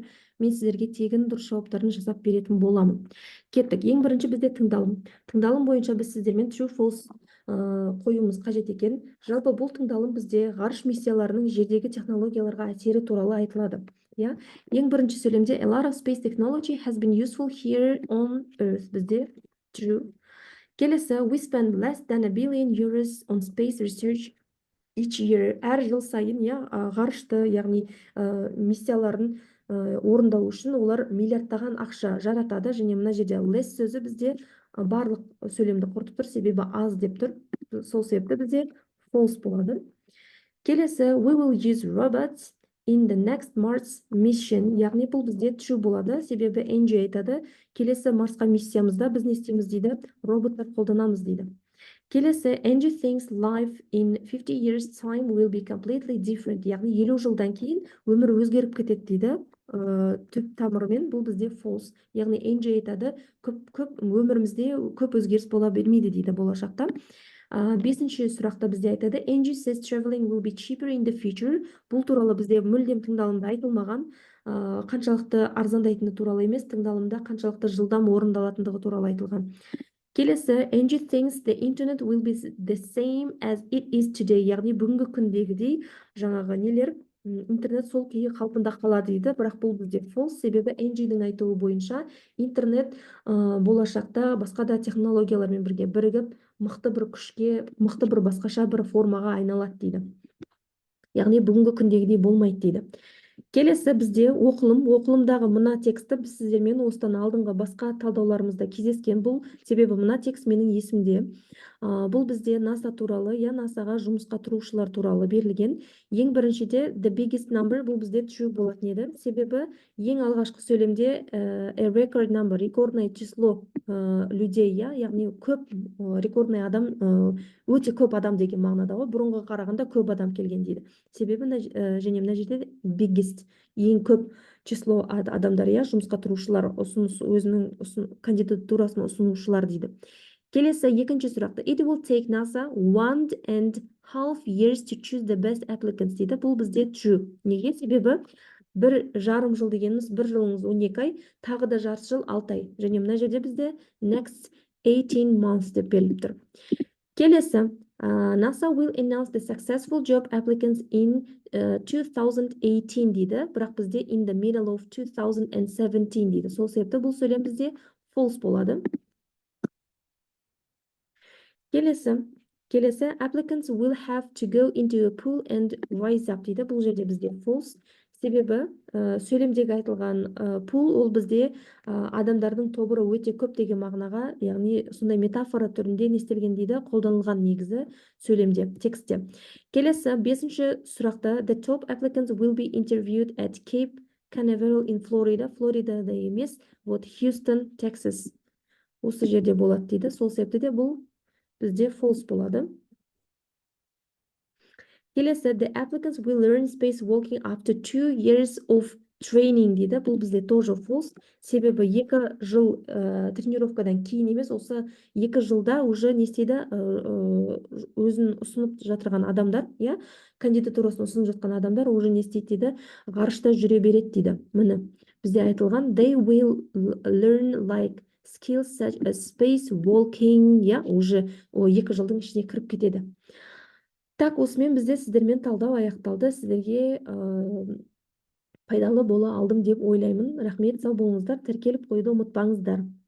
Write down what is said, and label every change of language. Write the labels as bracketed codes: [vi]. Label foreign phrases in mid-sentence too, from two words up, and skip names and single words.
[kk] Мен сіздерге тегін дұрыс жауаптарын жасап беретін боламын. Кеттік. Ең бірінші бізде тыңдалым. Тыңдалым бойынша біз сіздермен true false қоюымыз қажет екен. Жалпы бұл тыңдалым бізде ғарыш миссияларының жердегі технологияларға әсері туралы айтылады. [en] Ең бірінші сөйлемде a lot of space technology has been useful here on Earth. [kk] Бізде true. Келесі, [en] we spend less than €1 billion on space research each year. [kk] Әр жыл сайын ғарышты, яғни миссияларын орындау үшін олар миллиардтаған ақша жаратады. Және мына жерде less сөзі бізде барлық сөйлемді құртып тұр, себебі аз деп тұр. Сол себепті бізде false болады. Келесі, [en] we will use robots in the next Mars mission. [kk] Яғни бұл бізде true болады, себебі Энджи айтады, келесі Марсқа миссиямызда біз не істейміз дейді, роботтар қолданамыз дейді. [en] Келесі, Энджи thinks life in 50 years time will be completely different. [kk] Яғни 50 жылдан кейін өмір өзгеріп кетеді дейді. Түп тамырымен бұл бізде false. Яғни Энджи айтады, өмірімізде көп өзгеріс бола бермейді дейді болашақта. Бесінші сұрақта бізде айтады, [en] Angie says traveling will be cheaper in the future. [kk] Бұл туралы бізде мүлдем тыңдалымда айтылмаған, қаншалықты арзандайтыны туралы емес, тыңдалымда қаншалықты жылдам орындалатындығы туралы айтылған. Келесі, [en] Angie thinks the internet will be the same as it is today. [kk] Яғни бүгінгі күндегідей жаңағы нелер, интернет сол күйі қалпында қалады дейді, бірақ бұл бізде false, себебі Энджидің айтуы бойынша интернет болашақта басқа да технологиялармен бірге бірігіп мықты бір күшке, мықты бір басқаша бір формаға айналады дейді. Яғни бүгінгі күндегідей болмайды дейді. Келесі бізде оқылымдағы мына тексті біз сіздермен осыдан алдыңғы басқа талдауларымызда кездескен. Бұл себебі мына текст менің есімде. Бұл бізде NASA туралы, NASA-ға жұмысқа тұрушылар туралы берілген. [en] Ең біріншіде the biggest number, [kk] бұл бізде true болатын еді. Себебі ең алғашқы сөйлемде [en] a record number, [ru] рекордное число людей, [kk] яғни көп, рекордный адам, өте көп адам деген мағынада ғой, бұрынғы қарағанда көп адам келген дейді. Себебі және мына жерде biggest, ең көп число адамдар, жұмысқа тұрушылар, өзінің кандидатурасын ұсынушылар дейді. Келесі екінші сұрақты. [en] It will take NASA 1.5 years to choose the best applicants [kk] дейді. Бұл бізде true. Неге? Себебі 1,5 жыл дегеніміз, 1 жылыңыз 12 ай, тағы да жарты жыл 6 ай. Және мына жерде бізде [en] next 18 months [kk] деп беріліп тұр. [en] Келесі, NASA will announce the successful job applicants in 2018 дейді. [kk] Бірақ бізде [en] in the middle of 2017 дейді. [kk] Сол себепті бұл сөйлем бізде false болады. Келесі, [en] applicants will have to go into a pool and rise up дейді. [kk] Бұл жерде бізде false. Себебі сөйлемдегі айтылған pool ол бізде адамдардың тобыры өте көп деген мағынаға, яғни сондай метафора түрінде нестелген дейді, қолданылған негізі сөйлемде, текстте. Келесі, бесінші сұрақта [en] the top applicants will be interviewed at Cape Canaveral in Florida. [kk] Флоридада емес, Houston, Texas. Осы жерде болады дейді. Сол себепті де бұл бізде false болады. Келесі, [en] the applicants will learn space walking after 2 years of training дейді. [kk] Бұл бізде тоже false. Себебі 2 жыл тренировкадан кейін емес, осы 2 жылда уже не істейді, өзін ұсынып жатырған адамдар, кандидатурасын ұсынып жатқан адамдар уже не істейді дейді, ғарышта жүре береді дейді. Міне, бізде айтылған [en] they will learn like skills such as space walking, [kk] уже 2 жылдың ішіне кіріп кетеді. Так, осымен бізде сіздермен талдау аяқталды. Сіздерге пайдалы бола алдым деп ойлаймын. Рахмет, сау болыңыздар. Тіркеліп қойды ұмытпаңыздар.